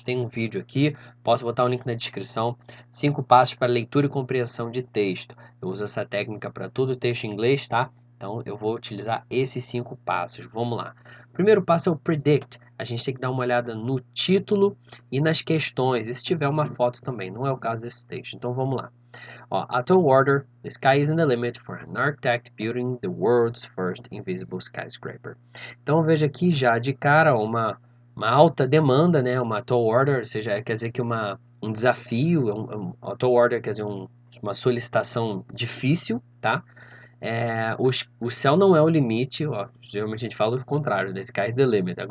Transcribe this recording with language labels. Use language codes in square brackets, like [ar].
[pt] Tem um vídeo aqui, posso botar o link na descrição. 5 passos para leitura e compreensão de texto. Eu uso essa técnica para todo o texto em inglês, tá? Então eu vou utilizar esses 5 passos. Vamos lá. Primeiro passo é o predict. A gente tem que dar uma olhada no título e nas questões, e se tiver uma foto também. Não é o caso desse texto. Então vamos lá. [en] Ó, a tall order, the sky isn't the limit for an architect building the world's first invisible skyscraper. [pt] Então veja aqui já de cara uma alta demanda, né? Uma tall order, ou seja, quer dizer que um desafio, a tall order quer dizer uma solicitação difícil, tá? O céu não é o limite, ó, geralmente a gente fala o contrário, [en] the sky is the limit.